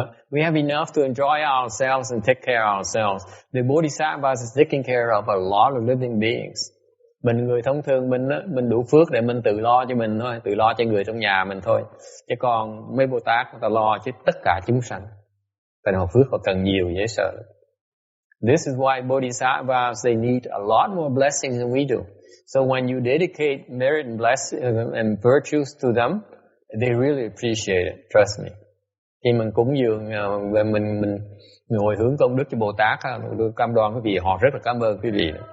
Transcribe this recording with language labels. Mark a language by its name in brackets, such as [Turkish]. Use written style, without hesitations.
[English] We have enough to enjoy ourselves and take care of ourselves. The Bodhisattvas is taking care of a lot of living beings. [Vietnamese] Mình người thông thường mình đủ phước để mình tự lo cho mình thôi, tự lo cho người trong nhà mình thôi. Chứ còn mấy Bồ Tát người ta lo cho tất cả chúng sanh. Tại họ phước họ cần nhiều dễ sợ. [English] This is why Bodhisattvas, they need a lot more blessings than we do. So when you dedicate merit and blessing and virtues to them, they really appreciate it. Trust me. [Vietnamese] Khi mình cúng dường về mình hồi hướng công đức cho Bồ Tát, tôi cam đoan quý vị họ rất là cảm ơn quý vị.